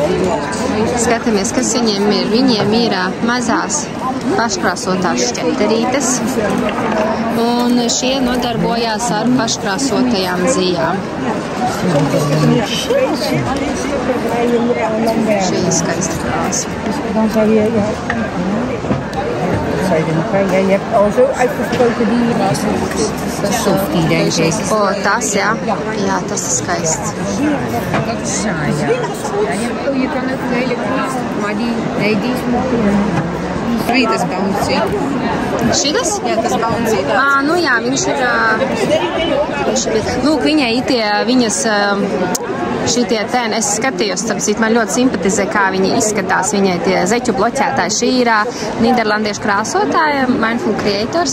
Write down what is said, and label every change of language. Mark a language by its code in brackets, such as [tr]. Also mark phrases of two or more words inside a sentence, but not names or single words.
[lv] Skatāmies, kas viņiem ir. Viņiem ir mazās paškrāsotās šķeterītes. Un šie nodarbojās ar paškrāsotajām zijām. Šī ir skaista krāsa. [nl] Je hebt al zo uitgesproken die Sophie, denk ik. [lv] Tas, jā. Jā, tas ir skaists. [nl] Dat is saai, ja. Je kan ook een hele klas, maar die is mooi. [lv] Arī tas bouncy. Šitas? Jā, tas bouncy. Nu jā, viņš ir... Lūk, viņai ir tie viņas Šitie ten, es skatījos, tāpēc man ļoti simpatizē, kā viņi izskatās. Viņai tie zeķu bloķētāji. Šī ir nīderlandiešu krāsotāja, Mindful Creators.